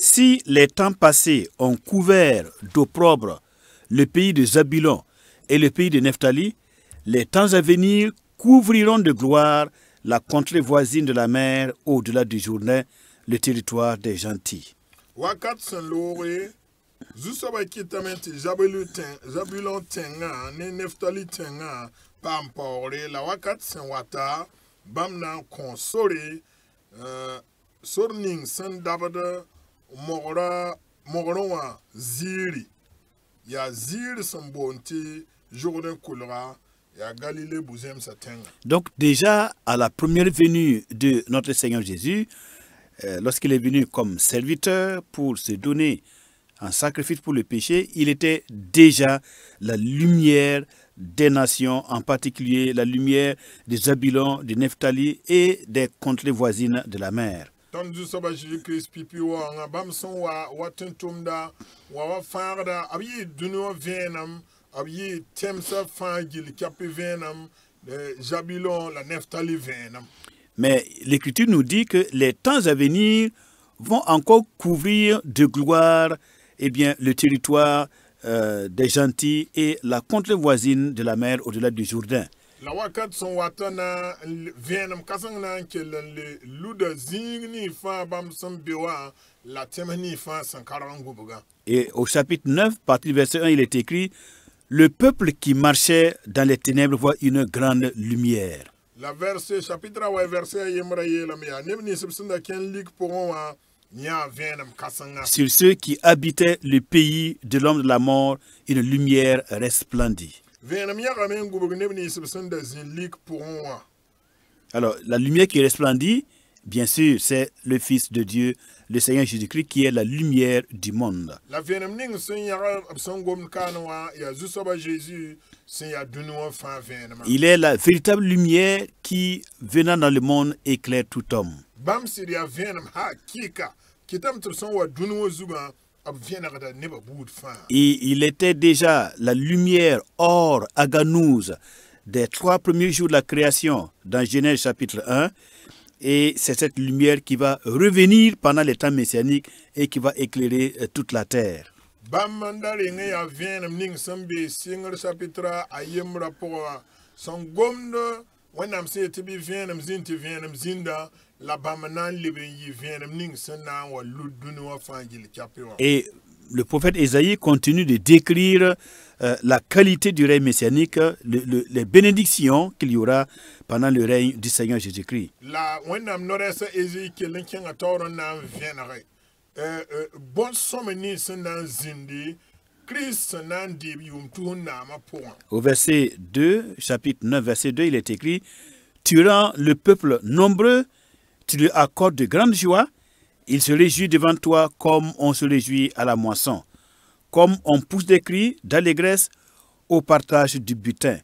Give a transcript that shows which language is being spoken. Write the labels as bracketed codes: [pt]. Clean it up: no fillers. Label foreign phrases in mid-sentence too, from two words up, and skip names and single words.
[fr] Si les temps passés ont couvert d'opprobre le pays de Zabulon et le pays de Nephtali, les temps à venir couvriront de gloire la contrée voisine de la mer au-delà du Jourdain, le territoire des gentils. [mos] Wakat sẽn looge zu-soabã kɩtame tɩ Zabulon tẽngã ne Neftali tẽngã paam paoogre la wakat sẽn wata bãmb na n kõ sore sor ning sẽn dabd mogrẽ wã ziiri yaa ziir sẽn boond tɩ Jourdain kulga yaa Galilée bu-zẽmsã tẽngã. [fr] Donc déjà à la première venue de notre Seigneur Jésus, lorsqu'il est venu comme serviteur pour se donner en sacrifice pour le péché, il était déjà la lumière des nations, en particulier la lumière de Zabulon, de Nephtali et des contrées voisines de la mer. [mos] Tõnd zu-soabã Jésus-Kirist pipi waoongã bãmb sẽn wa tẽn-tʋmda wa fãagda b yɩ dũni wã vẽenem b yɩ tẽmsã fãa gill kape vẽenem Zabulon la Neftali vẽenem. [fr] Mais l'Écriture nous dit que les temps à venir vont encore couvrir de gloire le territoire des gentils et la contrée voisine de la mer au-delà du Jourdain. [mos] La wakat sẽn wata na vẽenem kãseng na n kell n le luda zĩig nii fãa bãmb sẽn be wã la tẽms nii fãa sẽn karg n gũbga. [fr] Et au chapitre 9, partie du verset 1, il est écrit « Le peuple qui marchait dans les ténèbres voit une grande lumière. » [mos] La [fr] verset chapitre [mos] wa verset yembra yeelame yaa neb ninsb sẽn da kẽn lik pʋgẽ wã yãa vẽenem kãsenga. [fr] Sur ceux qui habitaient le pays de l'homme de la mort, une lumière resplendit. [mos] Vẽenem yagame n gubg neb ninsb sẽn da zĩ lik pʋgẽ wã. [fr] Alors, la lumière qui resplendit, bien sûr, c'est le Fils de Dieu, le Seigneur Jésus-Christ, qui est la lumière du monde. [mos] La vẽenem ning sẽn yag b sẽn gomd kaane wã yaa zu-soabã Jésus sẽn yaa dũni wã fãa vẽenemã. [fr] Il est la véritable lumière qui, venant dans le monde, éclaire tout homme. [mos] Bãmb sɩd yaa vẽenem hakɩɩka kɩtame tɩ b sẽn wa dũni wã zugã b vẽnegda nebã buud fãa. [fr] Et il était déjà la lumière or aganouse des 3 premiers jours de la création dans Genèse chapitre 1. Et c'est cette lumière qui va revenir pendant les temps messianiques et qui va éclairer toute la terre. [mos] Bãmb n da reng yaa vẽenem ning sẽn be sɩngr chapitre a yembrã pʋgã sẽn gomd wẽnnaam sẽn yetɩ bɩ vẽenem zĩnd tɩ vẽenem zĩnda la bãmb na n leb n yɩ vẽenem ning sẽn na n wa lud dũni wã fãa gill kapɛ wã. [fr] Et le prophète Ésaïe continue de décrire la qualité du règne messianique, les bénédictions qu'il y aura pendant le règne du Seigneur Jésus-Christ. [mos] La wẽnnaam no-rɛɛsã Ésaïe kell n kẽngã taoor n na n vẽnege bõn-sõme nins sẽn na n zĩndi Christ sẽn na n deeb yʋʋm tus n naamã pʋgã. [fr] Au verset 2, chapitre 9, verset 2, il est écrit « Tu rends le peuple nombreux, tu lui accordes de grandes joies, il se réjouit devant toi comme on se réjouit à la moisson, comme on pousse des cris d'allégresse au partage du butin.